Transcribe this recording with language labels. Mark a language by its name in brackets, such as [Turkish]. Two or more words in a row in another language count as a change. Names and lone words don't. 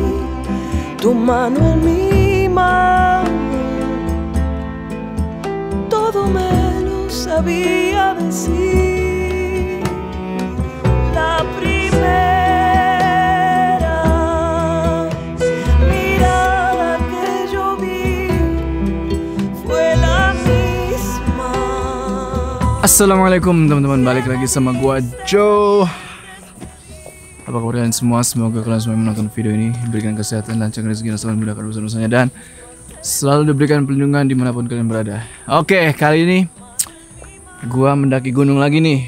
[Spanish] Tu mano en mi mano, todo me lo sabía decir. La primera mirada que yo vi fue la misma. [Indonesian] Assalamualaikum teman-teman, balik lagi sama gua Joe. Apa kabar kalian semua? Semoga kalian semua menonton video ini diberikan kesehatan, lancar rezeki, dan selalu dimudahkan urusan-urusannya, dan selalu diberikan perlindungan dimanapun kalian berada. Oke, kali ini gua mendaki gunung lagi nih.